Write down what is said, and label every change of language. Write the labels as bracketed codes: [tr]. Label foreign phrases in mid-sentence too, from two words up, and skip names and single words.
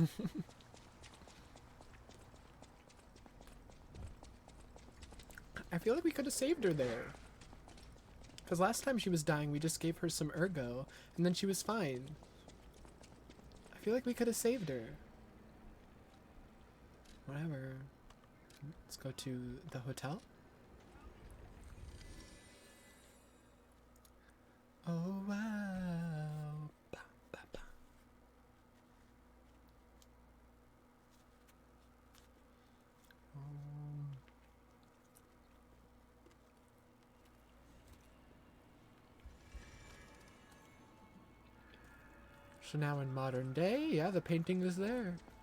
[en] I feel like we could have saved her there. Because last time she was dying, we just gave her some ergo, and then she was fine. I feel like we could have saved her. Whatever. Let's go to the hotel. Oh, wow. Ba, ba, ba. So now in modern day, yeah, the painting is there.